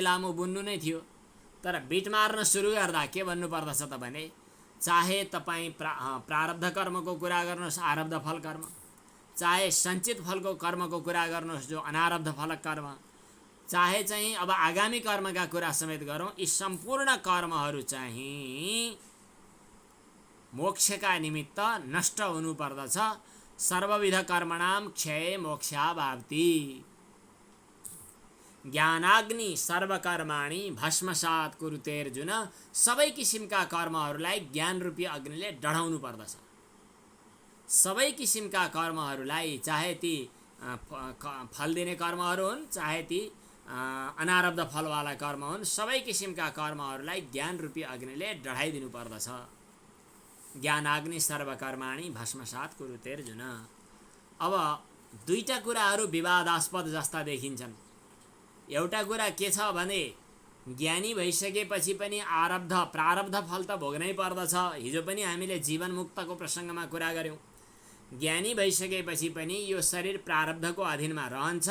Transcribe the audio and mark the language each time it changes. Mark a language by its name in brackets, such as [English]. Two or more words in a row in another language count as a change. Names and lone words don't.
[Nepali] लामो बुन्नु नै थियो, तर बिट मार्न सुरु गर्दा के भन्नुपर्दछ त भने चाहे तपाईँ प्रारब्ध कर्मको कुरा गर्नुहोस् आरब्ध फल कर्म, चाहे सञ्चित फलको कर्मको कुरा गर्नुहोस् जो अनारब्ध फल कर्म, चाहे चाहिँ अब आगामी कर्मका कुरा समेत गरौँ, यी सम्पूर्ण कर्महरू चाहिँ मोक्षका निमित्त नष्ट हुनुपर्दछ। [Sanskrit] सर्वविध कर्मणां क्षय मोक्षावाप्ति, ज्ञानाग्नि सर्वकर्माणि भस्मसात् कुरुतेर्जुन। [Nepali] सबै किसिमका कर्महरूलाई ज्ञान रूपी अग्निले डढाउनु पर्दछ। सबै किसिमका कर्महरूलाई, चाहे ती फल दिने कर्महरू हुन्, चाहे ती अनारब्ध फलवाला कर्म हुन्, सबै किसिमका कर्महरूलाई ज्ञान रूपी अग्निले डढाइदिनु पर्दछ। [Sanskrit] ज्ञानाग्नि सर्वकर्माणि भस्मसात् कुरुते अर्जुन। [Nepali] अब दुईटा कुराहरू विवादास्पद जस्ता देखिन्छन्। एउटा कुरा के छ भने ज्ञानी भइसकेपछि पनि प्रारब्ध फल त भोग्नै पर्दछ। हिजो पनि हामीले जीवन मुक्तको प्रसङ्गमा कुरा गऱ्यौँ। ज्ञानी भइसकेपछि पनि यो शरीर प्रारब्धको अधीनमा रहन्छ।